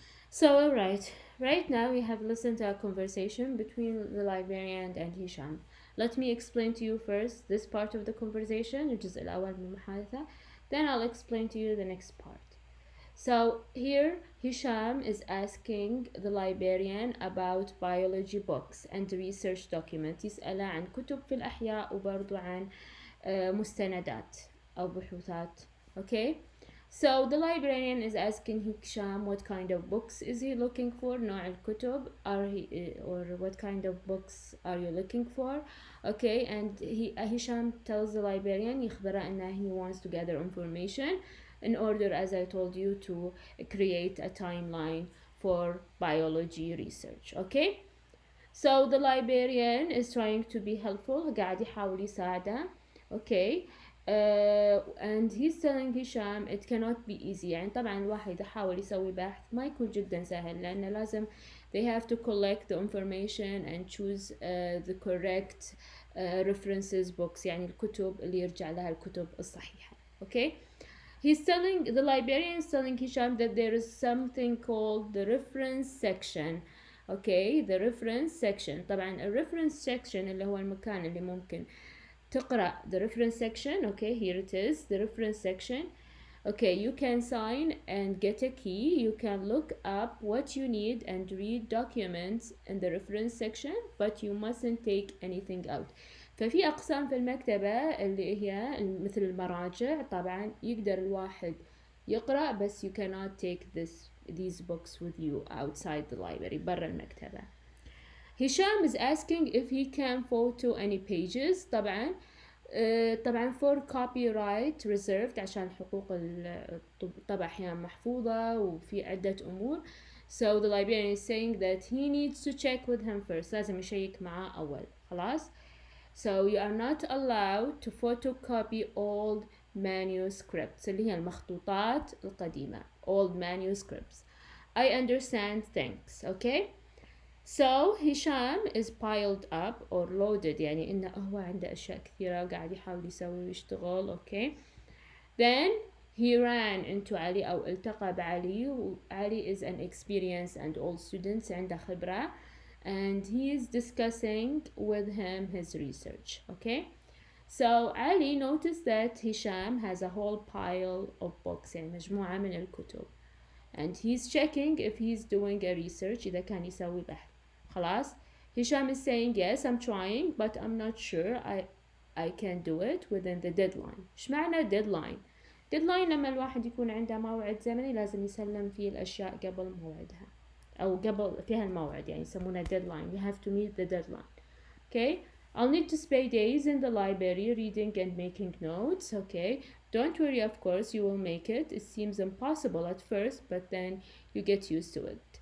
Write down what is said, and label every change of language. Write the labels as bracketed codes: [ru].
[en] So, alright. Right now we have listened to a conversation between the librarian and Hisham. Let me explain to you first this part of the conversation, [ar] الجزء الأول من المحادثة. [en] Then I'll explain to you the next part. So here Hisham is asking the librarian about biology books and research documents. [ar] يسأله عن كتب في الأحياء وبرضو عن مستندات أو بحوثات. [en] Okay? So the librarian is asking Hisham what kind of books is he looking for, [ar] نوع الكتب, [en] or what kind of books are you looking for. Okay, and Hisham tells the librarian [ar] يخبره أنه [en] he wants to gather information in order, as I told you, to create a timeline for biology research. Okay, so the librarian is trying to be helpful, [ar] قاعد يحاول يساعده. [en] Okay, and he's telling Hisham it cannot be easy. [ar] يعني طبعا الواحد يحاول يسوي بحث ما يكون جدا سهل لأنه لازم [en] they have to collect the information and choose the correct references books, [ar] يعني الكتب اللي يرجع لها الكتب الصحيحة. [en] Okay, the librarian is telling Hisham that there is something called the reference section. Okay, the reference section. [ar] طبعا ال reference section اللي هو المكان اللي ممكن تقرأ the reference section. [en] Okay, here it is, the reference section. Okay, you can sign and get a key. You can look up what you need and read documents in the reference section, but you mustn't take anything out. [ar] ففي أقسام في المكتبة اللي هي مثل المراجع طبعا يقدر الواحد يقرأ بس [en] you cannot take these books with you outside the library [ar] برا المكتبة. [en] Hisham is asking if he can photo any pages. [ar] طبعا [en] for copyright reserved [ar] عشان حقوق الطبع أحيانا محفوظة وفي عدة أمور. [en] So the librarian is saying that he needs to check with him first. [ar] لازم يشيك معاه أول. خلاص. [en] So you are not allowed to photocopy old manuscripts [ar] اللي هي المخطوطات القديمة. [en] Old manuscripts. I understand, thanks. Okay. So Hisham is piled up or loaded, [ar] يعني إنه هو عنده أشياء كثيرة وقاعد يحاول يسوي ويشتغل. [en] Okay. Then he ran into Ali [ar] أو التقى بعلي. [en] Ali is an experienced and old student, [ar] عنده خبرة, [en] and he is discussing with him his research. Okay. So Ali noticed that Hisham has a whole pile of books, [ar] يعني مجموعة من الكتب, [en] and he's checking if he's doing a research [ar] إذا كان يسوي بحث. خلاص. [en] Hisham is saying yes, I'm trying, but I'm not sure I can do it within the deadline. [ar] إيش معنى deadline؟ deadline لما الواحد يكون عنده موعد زمني لازم يسلم فيه الأشياء قبل موعدها أو قبل فيها الموعد, يعني يسمونه deadline. [en] You have to meet the deadline. Okay. I'll need to spend days in the library reading and making notes. Okay. Don't worry, of course you will make it. It seems impossible at first, but then you get used to it.